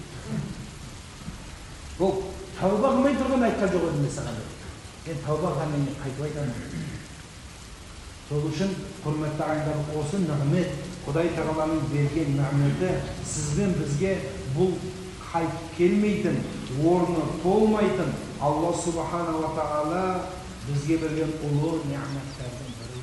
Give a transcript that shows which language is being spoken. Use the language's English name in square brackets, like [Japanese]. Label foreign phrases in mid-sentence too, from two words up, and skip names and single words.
[Kazakh] Ол тәуба қылмай тұрған айтқан жоқ едім мен саған деді. Мен тәуба қылғаннан кейін қайтып айтамын. Сол үшін құрметті ағайындар, осы нығмет, Құдай Тағаланың берген нығметі сізбен бізге бұл [Uzbek] qaytib kelmaytin, o'rni to'lmaytin. Alloh [Arabic] سبحانه وتعالى [Uzbek] bizga bergan ulug' ne'matlardan